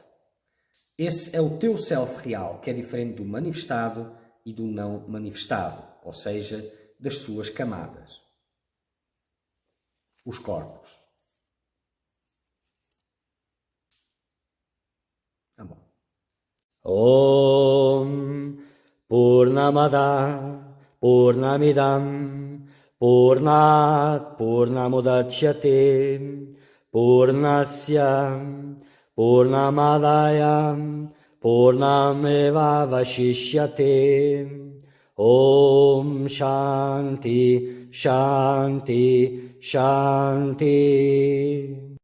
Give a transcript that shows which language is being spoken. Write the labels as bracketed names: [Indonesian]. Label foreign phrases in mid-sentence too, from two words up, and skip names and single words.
[Portuguese] Esse é o teu self real, que é diferente do manifestado e do não manifestado, ou seja, das suas camadas. Os corpos. Tá bom. [Sanskrit] ॐ पूर्णमद पूर्णमिदं पूर्णात् पूर्णमुदच्यते पूर्णस्य पूर्णमादाय पूर्णमेव वशिष्यते ॐ शान्ति शान्ति शान्ति Shanti